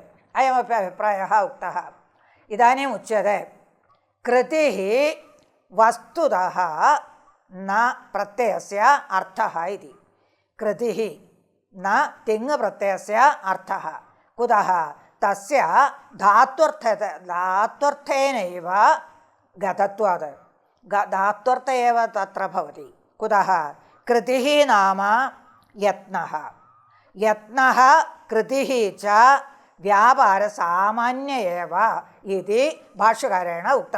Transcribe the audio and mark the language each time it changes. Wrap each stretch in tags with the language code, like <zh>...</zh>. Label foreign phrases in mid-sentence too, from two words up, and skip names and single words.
<sa>अयमपि अभिप्रायः उक्तः. इदानीम् उच्यते कृतिः वस्तुतः न प्रत्ययस्य अर्थः इति. कृतिः न तिङ् प्रत्ययस्य अर्थः. कुतः? തസ്യ ധാത്വർത്ഥേനൈവ ഗതത്വാത് ധാത്വർത്ഥ ഏവ തത്ര ഭവതി. കുതഃ? കൃതിഃ നാമ യത്നഃ. യത്നഃ കൃതിഃ ച വ്യാപാരസാമാന്യ ഏവ ഇതി ഭാഷ്യകാരേണ ഉക്തം.</sa>